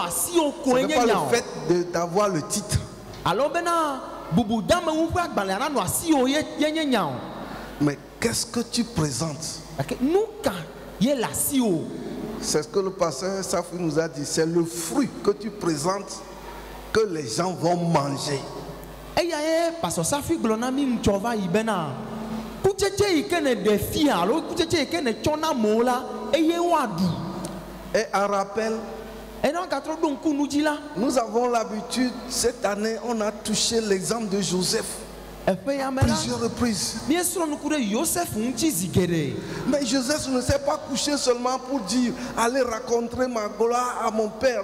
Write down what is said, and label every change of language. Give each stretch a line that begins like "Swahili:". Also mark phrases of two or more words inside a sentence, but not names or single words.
French: n'est
Ewe: nye
French: pas
Ewe: nya
French: le
Ewe: o.
French: fait d'avoir le titre,
Ewe: alors bena bubu dame wu ƒe agbalẽ anɔ asi o ye nye nya o.
French: Mais qu'est-ce que tu présentes?
Ewe: Nu ka ye le asi o.
French: C'est ce que le pasteur Safi nous a dit. C'est le fruit que tu présentes que les gens vont manger.
Ewe: Eya ye pasteur Safi gblɔ na mi ŋutsɔ va yi bena kutsetse yi ke ne ɖe fia alo kutsetse yi ke ne tsɔ na amewo la eye woaɖu.
French: Et en rappel, nous avons l'habitude, cette année, on a touché l'exemple de Joseph. Plusieurs reprises. Mais Joseph ne s'est pas couché seulement pour dire allez raconter ma gloire à mon père.